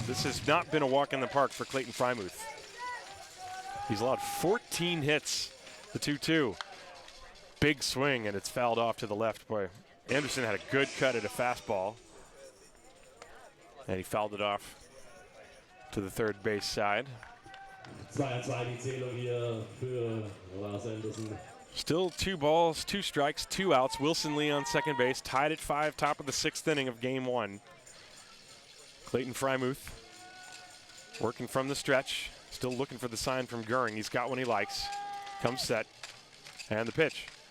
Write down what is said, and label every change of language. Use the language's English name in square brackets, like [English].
[English] This has not been a walk in the park for Clayton Freimuth. He's allowed 14 hits The 2-2. Big swing, and it's fouled off to the left. Boy, Anderson had a good cut at a fastball, and he fouled it off to the third base side. [German] 2-2 die Zählung hier für Lars Anderson. [English] Still 2 balls, 2 strikes, 2 outs. Wilson Lee on second base, tied at 5, top of the 6th inning of game 1. Clayton Freimuth working from the stretch, still looking for the sign from Goering. He's got one he likes. Comes set, and the pitch.